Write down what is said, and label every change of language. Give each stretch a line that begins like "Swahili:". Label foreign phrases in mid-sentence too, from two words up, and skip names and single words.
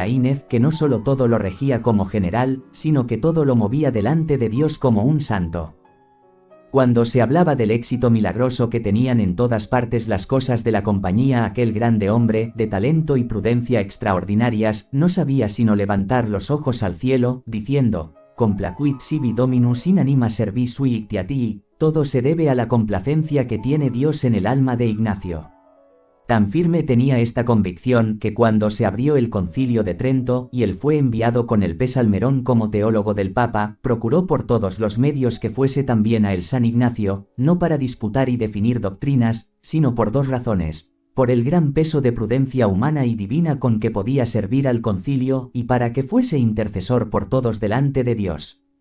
Spanish: Laínez que no solo todo lo regía como general, sino que todo lo movía delante de Dios como un santo. Cuando se hablaba del éxito milagroso que tenían en todas partes las cosas de la compañía, aquel grande hombre, de talento y prudencia extraordinarias, no sabía sino levantar los ojos al cielo, diciendo,
Latin: complacuit sibi dominus in anima servis sui ictiatii,
Spanish: todo se debe a la complacencia que tiene Dios en el alma de Ignacio. Tan firme tenía esta convicción que cuando se abrió el Concilio de Trento y él fue enviado con el P. Salmerón como teólogo del Papa, procuró por todos los medios que fuese también a el San Ignacio, no para disputar y definir doctrinas, sino por dos razones: por el gran peso de prudencia humana y divina con que podía servir al concilio y para que fuese intercesor por todos delante de Dios.